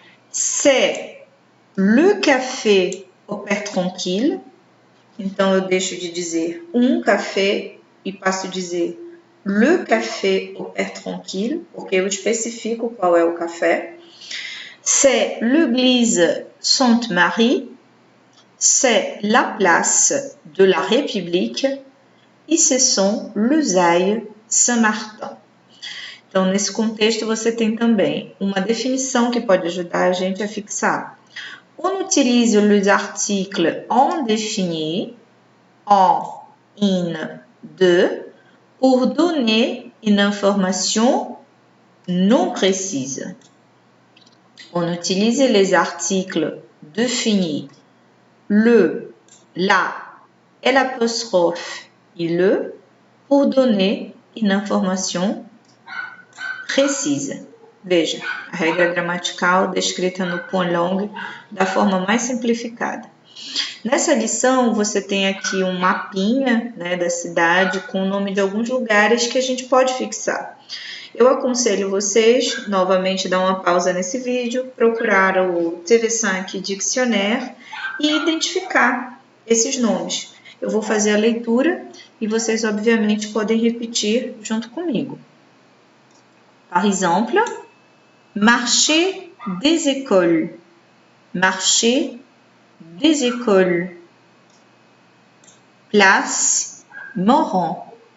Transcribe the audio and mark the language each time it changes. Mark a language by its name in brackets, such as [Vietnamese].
[French] C'est le café au père tranquille. [Portuguese] Então, eu deixo de dizer um café e passo a dizer [French] le café au père tranquille, [Portuguese] porque eu especifico qual é o café. [French] C'est l'église Sainte-Marie. C'est la place de la République. E ce sont les ailes Saint-Martin. [Portuguese] Então, nesse contexto, você tem também uma definição que pode ajudar a gente a fixar. [French] On utilise les articles indéfinis, en, in, de, pour donner une information non précise. On utilise les articles définis, le, la, l'apostrophe et le, pour donner une information précise. [Portuguese] Veja, a regra gramatical descrita no point long da forma mais simplificada. Nessa lição, você tem aqui um mapinha, né, da cidade com o nome de alguns lugares que a gente pode fixar. Eu aconselho vocês, novamente, dar uma pausa nesse vídeo, procurar o TV5 Dictionnaire e identificar esses nomes. Eu vou fazer a leitura e vocês, obviamente, podem repetir junto comigo. [French] Par exemple, marché des écoles. Marché des écoles. Place Morand.